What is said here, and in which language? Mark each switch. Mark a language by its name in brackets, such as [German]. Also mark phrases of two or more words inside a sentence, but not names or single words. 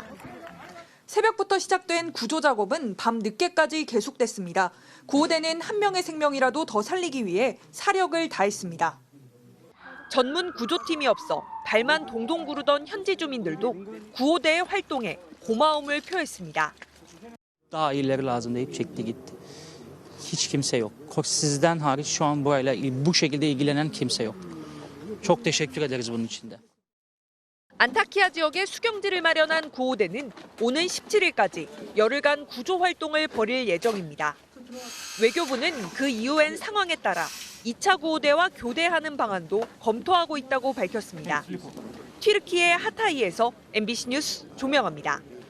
[Korean] 새벽부터 시작된 구조 작업은 밤 늦게까지 계속됐습니다. 구호대는 1명의 생명이라도 더 살리기 위해 사력을 다했습니다. 전문 구조팀이 없어 발만 동동 구르던 현지 주민들도 구호대의 활동에 고마움을 표했습니다. [Turkish] Daha iyileri lazım deyip çekti gitti. Hiç kimse yok. Sizden hariç şu an burayla bu şekilde ilgilenen kimse yok. Çok teşekkür ederiz bunun için de. [Korean] 안타키아 지역에 수경지를 마련한 구호대는 오는 17일까지 열흘간 구조 활동을 벌일 예정입니다. 외교부는 그 이후엔 상황에 따라 2차 구호대와 교대하는 방안도 검토하고 있다고 밝혔습니다. 튀르키예 하타이에서 MBC 뉴스 조명아입니다.